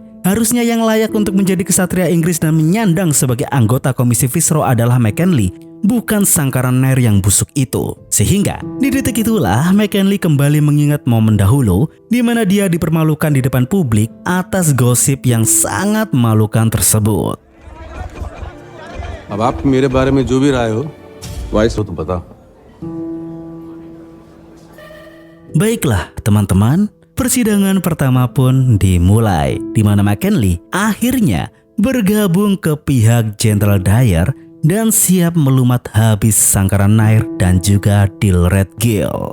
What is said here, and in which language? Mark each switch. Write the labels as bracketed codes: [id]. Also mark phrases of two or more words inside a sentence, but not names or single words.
[id] Harusnya yang layak untuk menjadi kesatria Inggris dan menyandang sebagai anggota komisi Viceroy adalah McKinley, bukan Sankara Nair yang busuk itu. Sehingga di detik itulah McKinley kembali mengingat momen dahulu di mana dia dipermalukan di depan publik atas gosip yang sangat memalukan tersebut. [hi] अब आप मेरे बारे में जो भी राय हो, वाइस हो तुम बताओ. [id] Baiklah teman-teman, persidangan pertama pun dimulai, di mana McKinley akhirnya bergabung ke pihak Jenderal Dyer dan siap melumat habis Sankara Nair dan juga Dilred Gale.